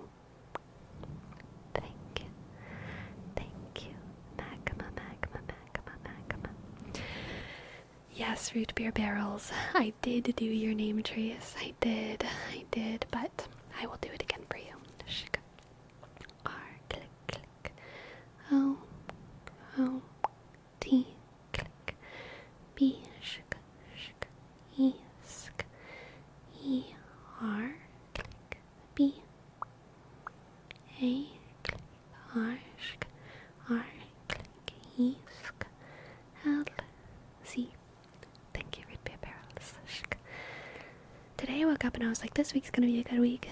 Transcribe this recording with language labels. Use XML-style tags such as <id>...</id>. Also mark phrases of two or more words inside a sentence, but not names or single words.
<en>Thank you. Thank you. Magma, magma, magma, magma. Yes, root beer barrels. I did do your name trace. I did, but I will do it again for you. Shk. R, click, click. O, O, T, click. B, shk, shk. E, sk. E, R, click. B. A, click. R, shk. R, click. E, sk. L, Z. Thank you, root beer barrels. Shk. Today I woke up and I was like, this week's gonna be a good week.</en>